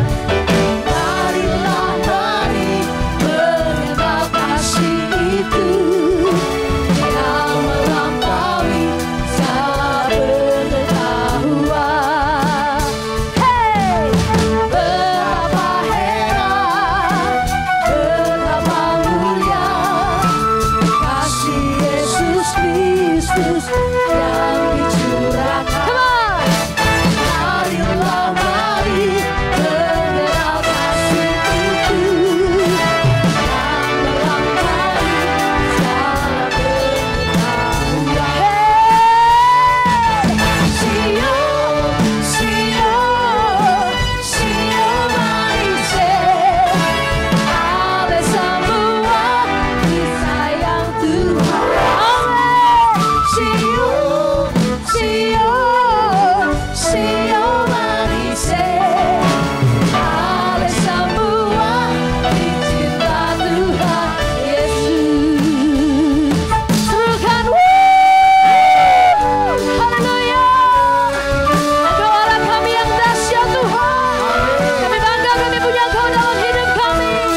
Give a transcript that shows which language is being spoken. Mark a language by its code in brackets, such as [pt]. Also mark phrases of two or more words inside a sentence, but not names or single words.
[id] Marilah mari mengenal kasih itu yang melampaui segala pengetahuan. Hey, betapa heran, betapa mulia kasih Yesus Kristus yang dicurahkan. [en] Come on. [id] Marilah mari mengenal kasih itu yang melampaui segala pengetahuan. Hey, Sion, Sion, Sion manisnya, ale semua disayang Tuhan. Amin. Sion, Sion, Sion manisnya, ale semua dicinta Tuhan Yesus. Serukan, haleluya. Engkau Allah kami yang dahsyat Tuhan. Kami bangga kami punya Engkau dalam hidup kami.